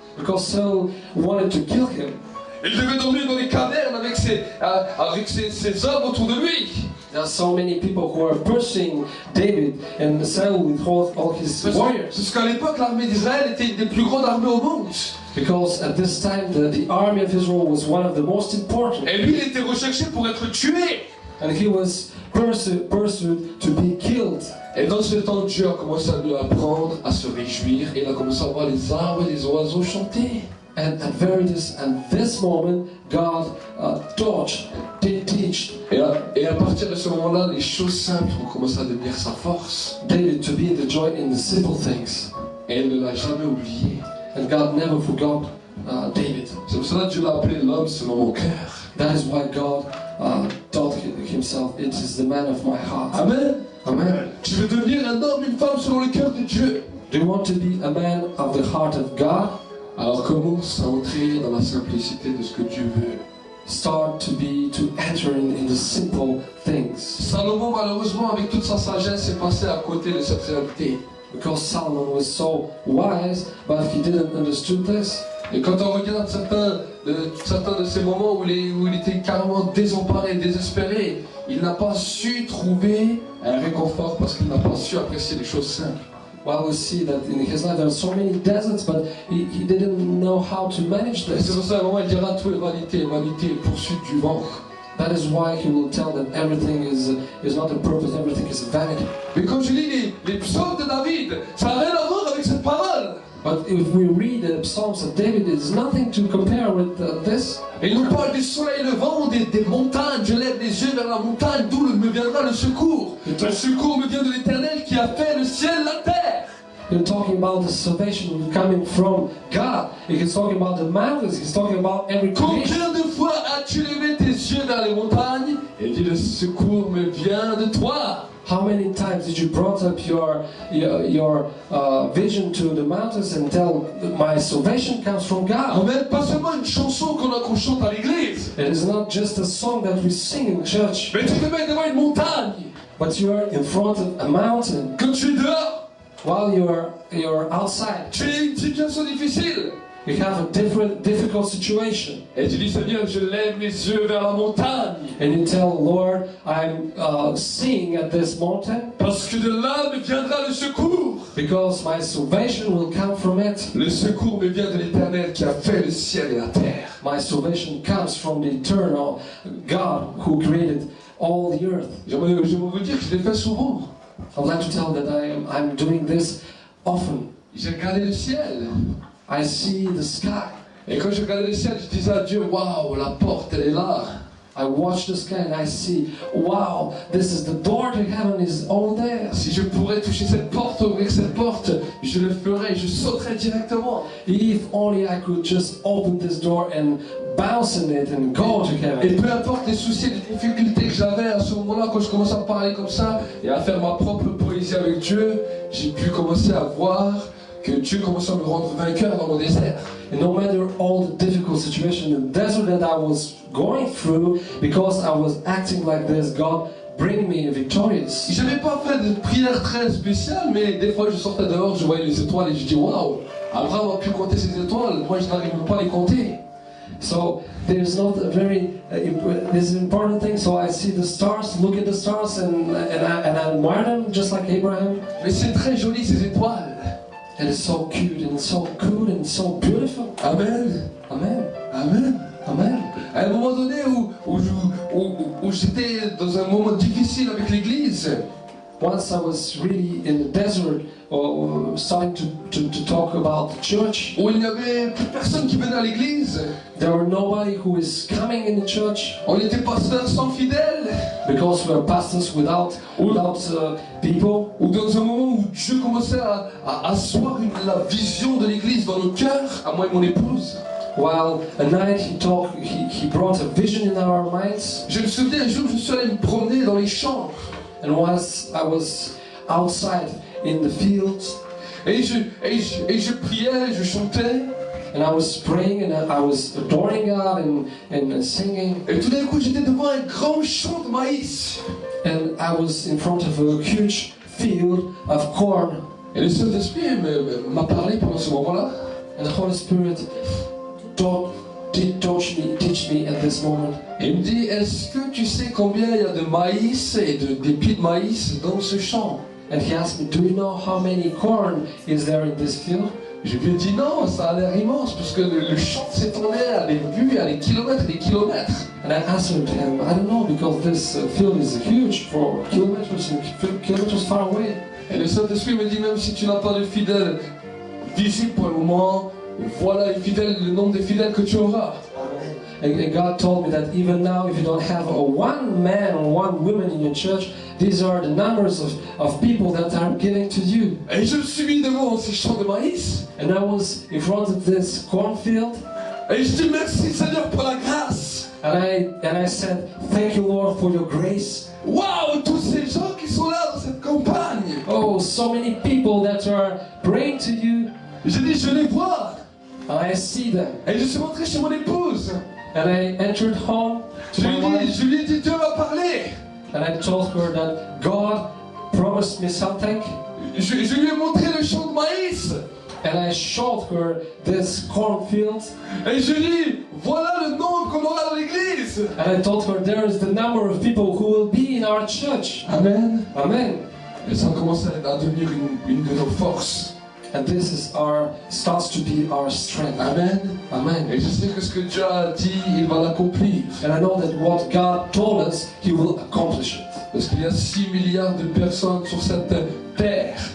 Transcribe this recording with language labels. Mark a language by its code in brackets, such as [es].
[en] Because Saul wanted to kill him. [fr] Il devait dormir dans les cavernes avec ses hommes autour de lui. [en] There are so many people who are pursuing David and Saul with all his warriors. [fr] Parce qu'à l'époque, l'armée d'Israël était une des plus grandes armées au monde. [en] Because at this time the army of Israel was one of the most important. [fr] Et lui, il était recherché pour être tué. [en] And he was pursued to be killed. [fr] Et dans ce temps, Dieu a commencé à lui apprendre à se réjouir et il a commencé à voir les arbres et les oiseaux chanter. [en] And at this moment, God teach [fr] Et à partir de ce moment-là, les choses simples ont commencé à devenir sa force. [en] David to be the joy in the simple things. [fr] Et elle ne l'a jamais oublié. [en] And God never forgot David. [fr] C'est pour cela que Dieu l'a appelé l'homme selon mon cœur. [en] That is why God told himself, it is the man of my heart. Amen. Amen. [fr] Tu veux devenir un homme, une femme selon le cœur de Dieu. [en] Do you want to be a man of the heart of God? [fr] Alors commence à entrer dans la simplicité de ce que Dieu veut. [en] Start to enter in the simple things. [fr] Salomon, malheureusement, avec toute sa sagesse, est passé à côté de cette réalité. [en] Because Solomon was so wise, but he didn't understand this. [fr] Et quand on regarde certains de ces moments où il était carrément désemparé, désespéré, il n'a pas su trouver un réconfort parce qu'il n'a pas su apprécier les choses simples. [en] Well, we see that in his life there are so many deserts, but he didn't know how to manage [fr] Et c'est [en] this. [fr] pour ça qu'à un moment il dira tout est vanité, vanité, poursuite du vent. [en] That is why he will tell that everything is not a purpose, everything is vanity. [fr] Mais quand je lis les psaumes de David, ça n'a rien à voir avec cette parole. [en] But if we read the Psalms of David, it's nothing to compare with this. [fr] Et il nous parle du soleil levant, des montagnes. Je lève les yeux vers la montagne, d'où me viendra le secours. Le secours me vient de l'Éternel qui a fait le ciel, la terre. [en] You're talking about the salvation coming from God. He's talking about the mountains. He's talking about every creation. [fr] Combien de fois as-tu levé tes yeux vers les montagnes et dit le secours me vient de toi? [en] How many times did you brought up your vision to the mountains and tell my salvation comes from God? Amen. [fr] Pas seulement une chanson qu'on chante à l'église, [en] It is not just a song that we sing in church, [fr] mais tu te mets devant une montagne. [en] but you are in front of a mountain [fr] Quand tu es dehors, [en] while you're outside. [fr] tu es une situation difficile. [en] You have a difficult situation, [fr] Et tu dis Seigneur, je lève mes yeux vers la montagne. [en] and you tell Lord, I'm seeing at this mountain [fr] Parce que de là me viendra le secours. [en] because my salvation will come from it. [fr] Le secours me vient de l'Éternel qui a fait le ciel et la terre. [en] My salvation comes from the eternal God who created all the earth. [fr] J'aimerais vous dire que je l'ai fait souvent. [en] I would like to tell that I'm doing this often. [fr] J'ai regardé le ciel. [en] I see the sky. [fr] Et quand je regardais le ciel, je disais à Dieu, waouh, la porte, elle est là. [en] I watch the sky and I see, wow, this is the door to heaven is all there. [fr] Si je pourrais toucher cette porte, porte, ouvrir cette porte, je le ferai, je sauterai directement. [en] If only I could just open this door and bounce in it and go to [fr] Et [en] heaven. [fr] peu importe les soucis, les difficultés que j'avais à ce moment-là, quand je commençais à parler comme ça et à faire ma propre poésie avec Dieu, j'ai pu commencer à voir que Dieu commençait à me rendre vainqueur dans mon désert. [en] And no matter all the difficult situation, the desert that I was going through, because I was acting like this, God bring me victorious. [fr] Je n'avais pas fait de prière très spéciale, mais des fois je sortais dehors, je voyais les étoiles et je dis waouh, Abraham a pu compter ses étoiles, moi je n'arrive même pas à les compter. [en] So there's not a very this is an important thing. So I see the stars, look at the stars, and I admire them just like Abraham. [fr] Mais c'est très joli ces étoiles. [en] And it's so cute and so good and so beautiful. Amen. Amen. Amen. Amen. [fr] À un moment donné où j'étais dans un moment difficile avec l'église, [en] Once I was really in the desert, starting to talk about the church. [fr] où il n'y avait plus personne qui venait à l'église, [en] There were nobody who is coming in the church [fr] on était pasteurs sans fidèles, [en] because we are pastors without people. [fr] ou dans un moment où Dieu commençait à asseoir la vision de l'église dans nos cœurs, à moi et mon épouse. [en] While a night he brought a vision in our minds. [fr] Je me souviens un jour, je suis allé me promener dans les champs. [en] And once I was outside in the fields, [fr] Et je priais, je chantais. [en] and I was praying and I was adoring God and singing. [fr] Et tout d'un coup, j'étais devant un grand champ de maïs. [en] And I was in front of a huge field of corn. [fr] Et le Saint-Esprit m'a parlé pendant ce moment-là. [en] And the Holy Spirit did teach me at this moment. [fr] Et il me dit, est-ce que tu sais combien il y a de maïs et d'épis de maïs dans ce champ? [en] And he asked me, do you know how many corn is there in this field? [fr] Je lui ai dit non, ça a l'air immense, parce que le champ s'étendait à des vues, à des kilomètres et des kilomètres. [en] And I answered him, I don't know, because this field is huge for kilometers and kilometers far away. [fr] Et le Saint-Esprit me dit, même si tu n'as pas de fidèles visibles pour le moment, voilà le nombre de fidèles que tu auras. [en] And God told me that even now, if you don't have one man or one woman in your church, these are the numbers of people that are giving to you. [fr] Et je me suis mis devant ces champs de maïs. [en] And I was in front of this cornfield, [fr] Et je dis merci Seigneur pour la grâce. [en] and I said, thank you, Lord, for your grace. [fr] Waouh, tous ces gens qui sont là dans cette campagne. [en] Oh, so many people that are praying to you, [fr] J'ai dit, je les vois. [en] and I see them. [fr] Et je suis rentré chez mon épouse. [en] And I entered home to my wife, [fr] Je lui ai dit, Dieu m'a parlé. [en] and I told her that God promised me something. [fr] Je lui ai montré le champ de maïs. [en] And I showed her this cornfield, [fr] Et je lui ai dit, voilà le nombre qu'on aura dans l'église. [en] and I told her there is the number of people who will be in our church. Amen. Amen. [fr] Et ça commence à devenir une de nos forces. [en] And this is starts to be our strength. Amen. Amen. [fr] Et je sais que ce que Dieu a dit, il va l'accomplir. [en] And I know that what God told us, He will accomplish it. [fr] Parce qu'il y a 6 milliards de personnes sur cette terre.